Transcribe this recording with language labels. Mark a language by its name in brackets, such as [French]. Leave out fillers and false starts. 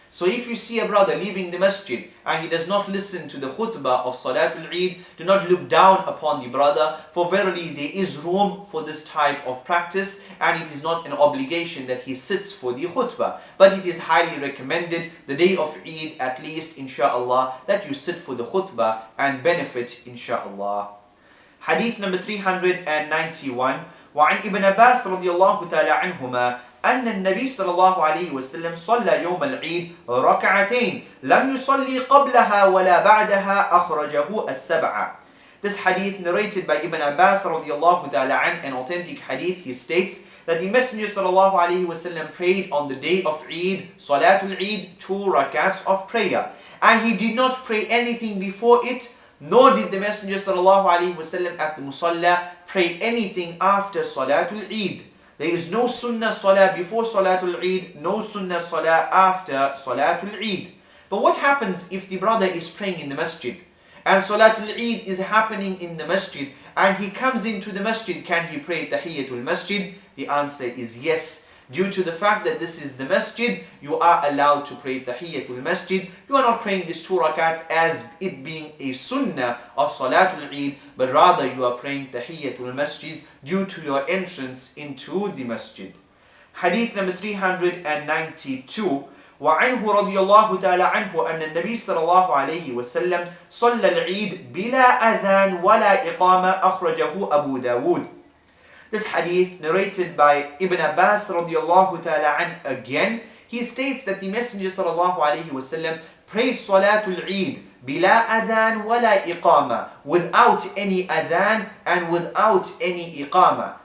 [English] So if you see a brother leaving the masjid and he does not listen to the khutbah of Salatul Eid, do not look down upon the brother, for verily there is room for this type of practice, and it is not an obligation that he sits for the khutbah. But it is highly recommended the day of Eid, at least insha'Allah, that you sit for the khutbah and benefit insha'Allah. Hadith number 391. [Arabic] وعن ابن عباس رضي الله تعالى عنهما أن النبي صلى الله عليه وسلم صلى يوم العيد ركعتين لم يصلي قبلها ولا بعدها أخرجه السبعة. [English] This hadith narrated by Ibn Abbas [Arabic] رضي الله تعالى عنه, [English] an authentic hadith, he states that the Messenger [Arabic] صلى الله عليه وسلم [English] prayed on the day of Eid, Salatul Eid, 2 rakats of prayer, and he did not pray anything before it, nor did the Messenger ﷺ at the Musalla pray anything after Salatul Eid. There is no Sunnah Salah before Salatul Eid, no Sunnah Salah after Salatul Eid. But what happens if the brother is praying in the masjid and Salatul Eid is happening in the masjid and he comes into the masjid? Can he pray Tahiyyatul Masjid? The answer is yes. Due to the fact that this is the masjid, you are allowed to pray Tahiyyatul Masjid. You are not praying these 2 rakats as it being a sunnah of Salatul Eid, but rather you are praying Tahiyyatul Masjid due to your entrance into the masjid. Hadith number 392. [Arabic] وعنه رضي الله تعالى عنه أن النبي صلى الله عليه وسلم صلى العيد بلا أذان ولا إقامة أخرجه أبو داود. [English] This hadith narrated by Ibn Abbas radiallahu ta'ala an again, he states that the Messenger sallallahu alayhi wasallam prayed Salatul Eid [Arabic] bila adhan wala iqama, [English] without any adhan and without any iqama.